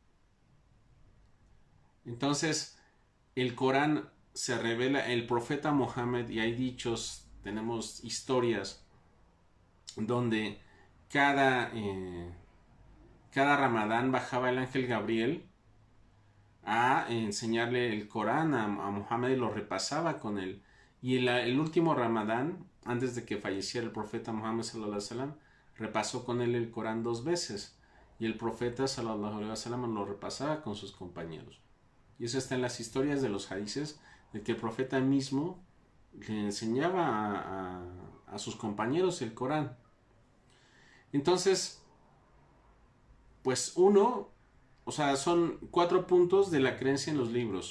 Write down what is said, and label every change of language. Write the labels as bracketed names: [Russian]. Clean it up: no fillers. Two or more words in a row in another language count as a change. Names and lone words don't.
[Spanish] Entonces, el Corán se revela, el profeta Mohammed, y hay dichos, tenemos historias donde cada Ramadán bajaba el ángel Gabriel a enseñarle el Corán a Mohammed y lo repasaba con él. Y el último Ramadán, antes de que falleciera el profeta Mohammed [Arabic] صلى الله عليه وسلم, [Spanish] repasó con él el Corán 2 veces. Y el profeta [Arabic] صلى الله عليه وسلم [Spanish] lo repasaba con sus compañeros. Y eso está en las historias de los hadices, de que el profeta mismo le enseñaba a sus compañeros el Corán. Entonces, pues o sea, son 4 puntos de la creencia en los libros.